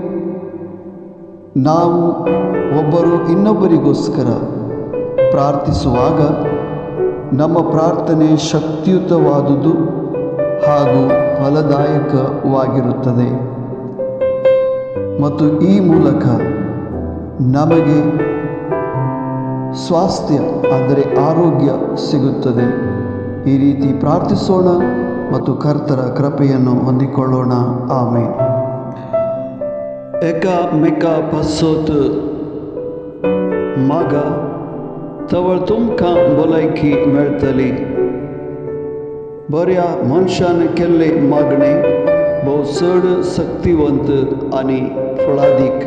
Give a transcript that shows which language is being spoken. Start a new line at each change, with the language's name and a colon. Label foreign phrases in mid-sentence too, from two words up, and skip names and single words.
Kannada: ನಾವು ಒಬ್ಬರು ಇನ್ನೊಬ್ಬರಿಗೋಸ್ಕರ ಪ್ರಾರ್ಥಿಸುವಾಗ ನಮ್ಮ ಪ್ರಾರ್ಥನೆ ಶಕ್ತಿಯುತವಾದುದು ಹಾಗೂ ಫಲದಾಯಕವಾಗಿರುತ್ತದೆ ಮತ್ತು ಈ ಮೂಲಕ ನಮಗೆ ಸ್ವಾಸ್ಥ್ಯ ಅಂದರೆ ಆರೋಗ್ಯ ಸಿಗುತ್ತದೆ. ಈ ರೀತಿ ಪ್ರಾರ್ಥಿಸೋಣ ಮತ್ತು ಕರ್ತರ ಕೃಪೆಯನ್ನು ಹೊಂದಿಕೊಳ್ಳೋಣ. ಆಮೇನ್.
Konkani: एका मेका पासोत मागा तवळ तुमकां भलायकी मेळटली. बऱ्या मनशान केल्ले मागणे भोव चड शक्तिवंत आनी फळादीक.